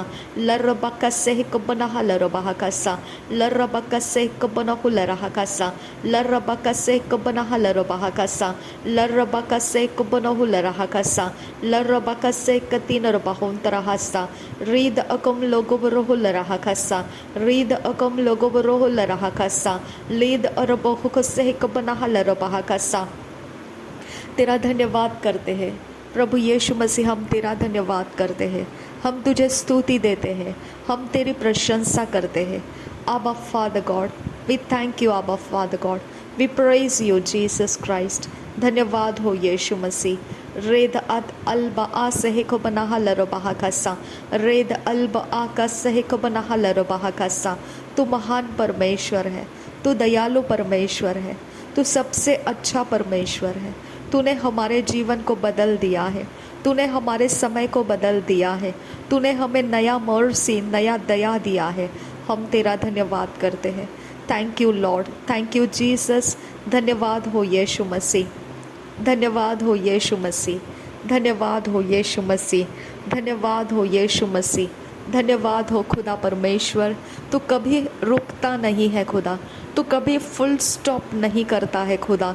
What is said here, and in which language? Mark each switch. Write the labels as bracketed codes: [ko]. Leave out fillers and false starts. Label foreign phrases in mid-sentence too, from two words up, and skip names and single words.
[hi] लर्रबकसे कबना हलरबाह खसा लर्रबकसे कबना हुलरह खसा लर्रबकसे कबना हलरबाह खसा लर्रबकसे कबना हुलरह खसा लर्रबकसे कतीन रबाहुन तरहसा रीद अकम लोगोबरो हुलरह खसा रीद अकम लोगोबरो हुलरह खसा लीद अरबहु कसे कबना हलरबाह खसा। तेरा धन्यवाद करते हैं प्रभु यीशु मसीह, हम तेरा धन्यवाद करते हैं, हम तुझे स्तुति देते हैं, हम तेरी प्रशंसा करते हैं। [en] Abba Father God, we thank you Abba Father God, we praise you Jesus Christ. [hi] धन्यवाद हो यीशु मसीह। रेद अत अल्बा आ सहे को बना हलरबाह खसा रेद अल्बा आ का सहे को बना हलरबाह खसा। तू महान परमेश्वर है, तू दयालु परमेश्वर है, तू सबसे अच्छा परमेश्वर है। तूने हमारे जीवन को बदल दिया है, तूने हमारे समय को बदल दिया है, तूने हमें नया मर्सी, नया दया दिया है। हम तेरा धन्यवाद करते हैं। [en] Thank you Lord, thank you Jesus. [hi] धन्यवाद हो यीशु मसीह, धन्यवाद हो यीशु मसीह, धन्यवाद हो यीशु मसीह, धन्यवाद हो यीशु मसीह, धन्यवाद हो खुदा परमेश्वर। तू कभी रुकता नहीं है खुदा, तू कभी [en] full stop [hi] नहीं करता है खुदा।